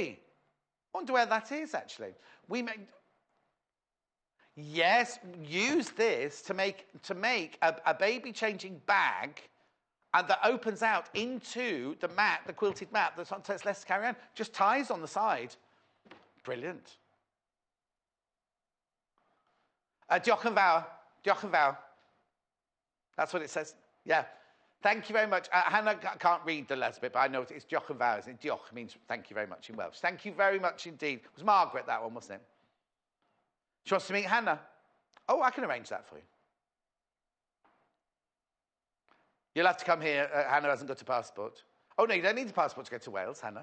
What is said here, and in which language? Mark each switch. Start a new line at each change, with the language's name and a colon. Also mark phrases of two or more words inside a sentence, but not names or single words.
English: I wonder where that is, actually. Yes, use this to make a baby changing bag, and that opens out into the mat, the quilted mat. That's less to carry on. Just ties on the side. Brilliant.
Welsh: Diolch yn fawr. Diolch yn fawr.
English: That's what it says. Yeah. Thank you very much. Hannah can't read the last bit, but I know it's
Welsh: diolch yn fawr,
English: isn't it? Diolch means thank you very much in Welsh. Thank you very much indeed. It was Margaret, that one, wasn't it? She wants to meet Hannah. Oh, I can arrange that for you. You'll have to come here. Hannah hasn't got a passport. Oh, no, you don't need a passport to go to Wales, Hannah.